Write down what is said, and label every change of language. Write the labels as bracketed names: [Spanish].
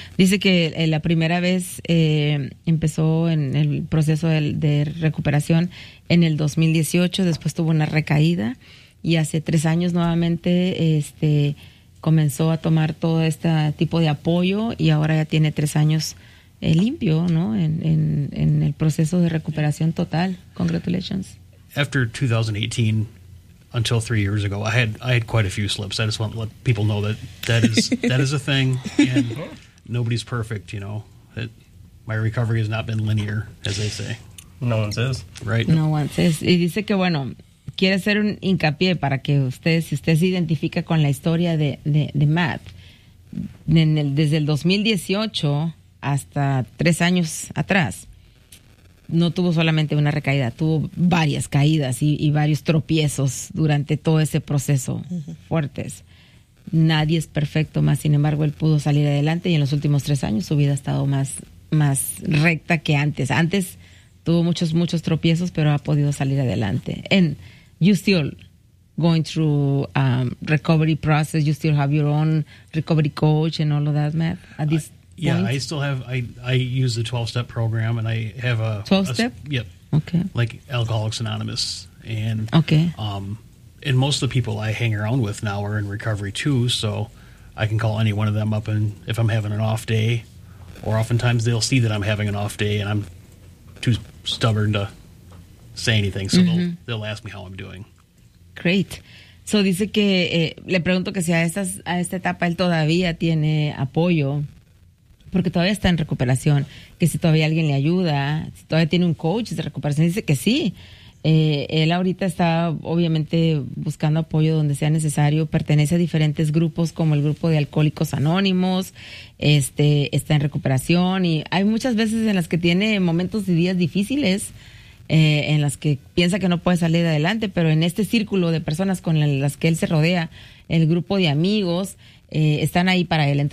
[Spanish] Dice que la primera vez empezó en el proceso de recuperación en el 2018, después tuvo una recaída y hace 3 años nuevamente comenzó a tomar todo este tipo de apoyo y ahora ya tiene 3 años limpio, ¿no? En el proceso de recuperación total. [English] Congratulations. After 2018, until 3 years ago, I had quite a few slips. I just want to let people know that is a thing, and nobody's perfect, you know. That my recovery has not been linear, as they say. No one says. Right. No one says. [Spanish] Y dice que, bueno, quiere hacer un hincapié para que ustedes, si usted se identifica con la historia de Matt, desde el 2018 hasta 3 años atrás, no tuvo solamente una recaída, tuvo varias caídas y varios tropiezos durante todo ese proceso fuertes. nadie es perfecto, más sin embargo él pudo salir adelante y en los últimos 3 años su vida ha estado más recta que antes. Antes tuvo muchos tropiezos, pero ha podido salir adelante. [English] And you still going through recovery process, you still have your own recovery coach and all of that, Matt, at this point? Yeah, I still have, I use the 12-step program and I have a... 12-step? Yep. Okay. Like Alcoholics Anonymous. And okay. And most of the people I hang around with now are in recovery too, so I can call any one of them up and if I'm having an off day, or oftentimes they'll see that I'm having an off day and I'm too stubborn to say anything, so mm-hmm. they'll ask me how I'm doing. Great. [Spanish] So dice que le pregunto que si a esta etapa él todavía tiene apoyo, porque todavía está en recuperación, que si todavía alguien le ayuda, si todavía tiene un coach de recuperación. Dice que sí. Él ahorita está obviamente buscando apoyo donde sea necesario, pertenece a diferentes grupos como el grupo de Alcohólicos Anónimos, está en recuperación y hay muchas veces en las que tiene momentos y días difíciles en las que piensa que no puede salir adelante, pero en este círculo de personas con las que él se rodea, el grupo de amigos, están ahí para él.